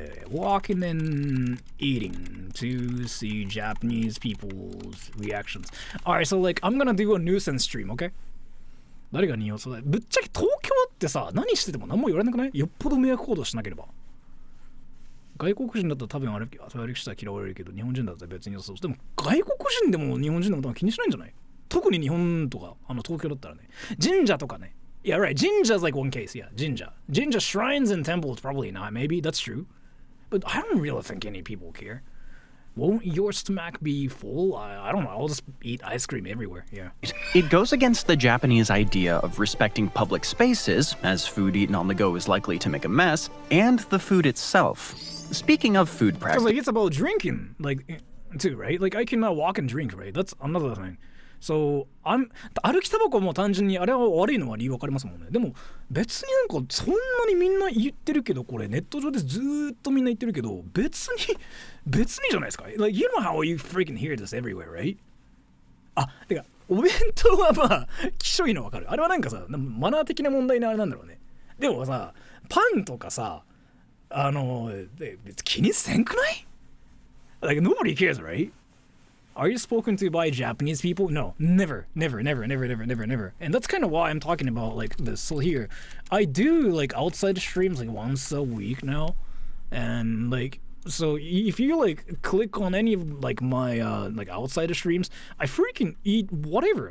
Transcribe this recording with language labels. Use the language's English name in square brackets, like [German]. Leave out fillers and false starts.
[English] Walking and eating to see Japanese people's reactions. Alright, so like I'm gonna do a nuisance stream, okay? [Japanese] 誰が匂う？ぶっちゃけ東京ってさ、何してても何も言われなくない？よっぽど迷惑行動しなければ。外国人だったら多分歩きしたら嫌われるけど、日本人だったら別に良さそう。でも外国人でも日本人でも多分気にしないんじゃない？特に日本とか東京だったらね。神社とかね。 [English] Yeah, right. Jinja's like one case. Yeah, Jinja. Jinja shrines and temples probably not. Maybe that's true. But I don't really think any people care. Won't your stomach be full? I don't know. I'll just eat ice cream everywhere. Yeah. It goes against the Japanese idea of respecting public spaces, as food eaten on the go is likely to make a mess, and the food itself. Speaking of food practice, because like it's about drinking, like too, right? Like I cannot walk and drink, right? That's another thing. [Japanese] So 歩きタバコはもう単純にあれは悪いのは理由分かりますもんね。でも別になんかそんなにみんな言ってるけど、これネット上でずーっとみんな言ってるけど、別にじゃないですか。 [English] Like you know how you freaking hear this everywhere, right? [Japanese] てかお弁当はまあきしょいの分かる。あれはなんかさ、マナー的な問題のあれなんだろうね。でもさ、パンとかさ、別に気にせんくない？ [English] Like nobody cares, right? Are you spoken to by Japanese people? No, never. And that's kind of why I'm talking about like this. So here, I do like outside streams like once a week now, and like so if you like click on any of like my like outside streams, I freaking eat whatever.